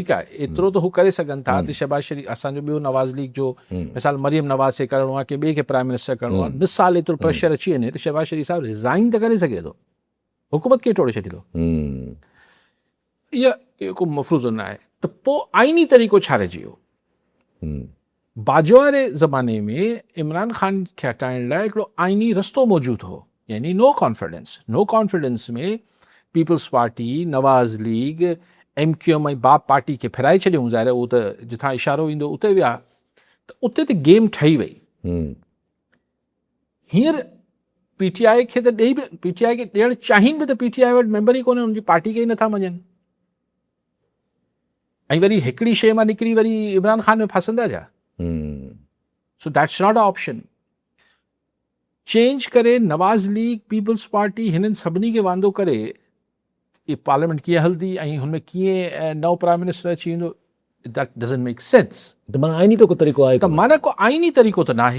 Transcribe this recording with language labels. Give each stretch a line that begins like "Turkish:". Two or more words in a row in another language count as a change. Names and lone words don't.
Sindhi: ठीकु आहे एतिरो त हू करे सघनि था त शहबाज़ शरीफ़ असांजो ॿियो नवाज़ लीग जो मिसाल मरियम नवाज़ खे करिणो आहे की ॿिए खे
English: prime minister
Sindhi: करिणो आहे मिसाल एतिरो प्रेशर अची वञे त शहबाज़ शरीफ़ साहिबु रिज़ाइन त करे सघे थो हुकूमत खे टोड़े छॾींदो इहो को मफ़रूज़ो न आहे त पोइ आइनी तरीक़ो छा रहिजी वियो बाजवा वारे ज़माने में इमरान ख़ान खे हटाइण लाइ हिकिड़ो आइनी रस्तो मौजूदु हो यानी
English: no confidence
Sindhi: में पीपल्स पार्टी नवाज़ लीग MQM ऐं बाप पार्टी खे फिराए छॾियऊं ज़ाहिर उहो त जिथां इशारो ईंदो उते विया त उते त गेम ठही वई हींअर PTI खे त ॾेई बि PTI खे ॾियणु चाहिनि बि त PTI वटि मेंबर ई कोन्हे हुनजी पार्टी खे ई नथा मञनि ऐं वरी हिकिड़ी शइ मां निकिरी वरी इमरान ख़ान में फासंदा छा
English: so that's not an option
Sindhi: चेंज करे नवाज़ लीग पीपल्स पार्टी हिननि सभिनी खे वांदो करे ये पार्लियामेंट कीअं हलंदी ऐं हुनमें कीअं नओं
English: prime minister
Sindhi: अची वेंदो
English: that doesn't make sense
Sindhi: त माना आइनी तो को तरीक़ो आहे त माना को आइनी तरीक़ो त नाहे